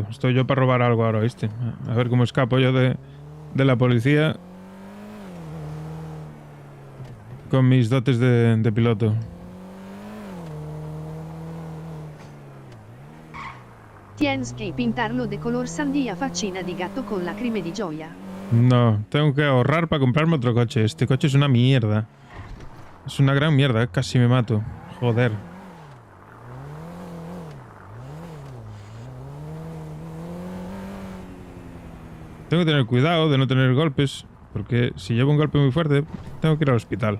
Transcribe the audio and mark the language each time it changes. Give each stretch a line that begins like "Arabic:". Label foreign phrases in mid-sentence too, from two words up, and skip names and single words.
Spanish: Estoy yo para robar algo ahora, ¿viste? A ver cómo escapo yo de la policía con mis dotes de piloto. Tienes que pintarlo de color sandía
Italian: faccina di gatto con lacrime di gioia.
Spanish: No, tengo que ahorrar para comprarme otro coche. Este coche es una mierda. Es una gran mierda, casi me mato. Joder. Tengo que tener cuidado de no tener golpes, porque si llevo un golpe muy fuerte, tengo que ir al hospital.